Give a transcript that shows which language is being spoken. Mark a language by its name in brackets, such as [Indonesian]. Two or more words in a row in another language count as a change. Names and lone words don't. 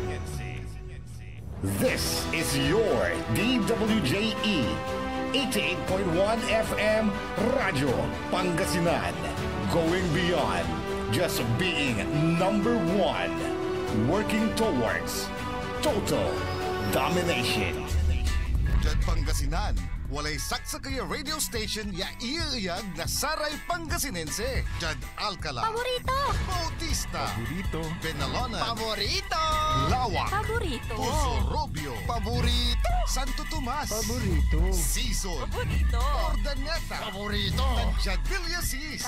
[English] This is your DWJE 88.1 FM Radio Pangasinan, going beyond just being number one, working towards total domination. [Pangasinan] Diyan Pangasinan, walay saksa kaya radio station ya iiyag na saray Pangasinense. Diyan Alcala. Paborito. Bautista. Paborito. Benalona. Paborito. Lawak. Paborito. Puso Robio. Paborito. Santo Tomas. Paborito. Season. Paborito. Ordaneta. Paborito. Diyan Villasis.